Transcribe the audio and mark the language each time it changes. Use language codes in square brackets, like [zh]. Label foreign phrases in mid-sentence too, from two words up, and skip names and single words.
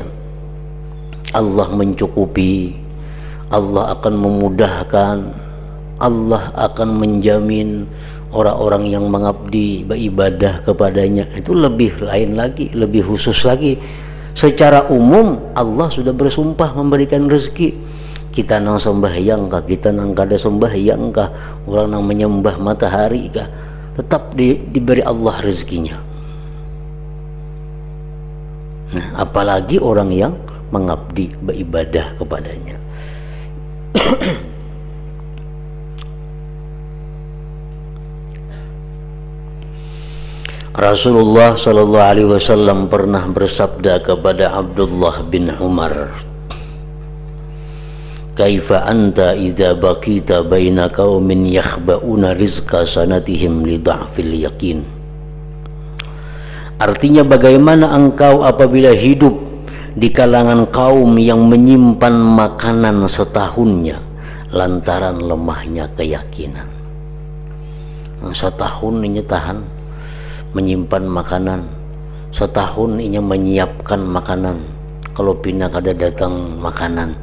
[id] Allah mencukupi, Allah akan memudahkan, Allah akan menjamin orang-orang yang mengabdi beribadah kepadanya. Itu lebih lain lagi, lebih khusus lagi. Secara umum Allah sudah bersumpah memberikan rezeki. [bjn] Kita nang sembahyang kah, kita nang kada sembahyang kah, orang nang menyembah matahari kah, tetap diberi Allah rezekinya. [id] Nah, apalagi orang yang mengabdi beribadah kepadanya. Rasulullah [ar] صلى الله عليه وسلم [id] pernah bersabda kepada Abdullah bin Umar, [ar] "كيف أنت إذا بقيت بين قوم يخبئون رزق سنتهم لضعف اليقين?" [id] Artinya, bagaimana engkau apabila hidup di kalangan kaum yang menyimpan makanan setahunnya lantaran lemahnya keyakinan. [bjn] Setahun ini tahan menyimpan makanan, setahun ini menyiapkan makanan, kalau pindah kada datang makanan.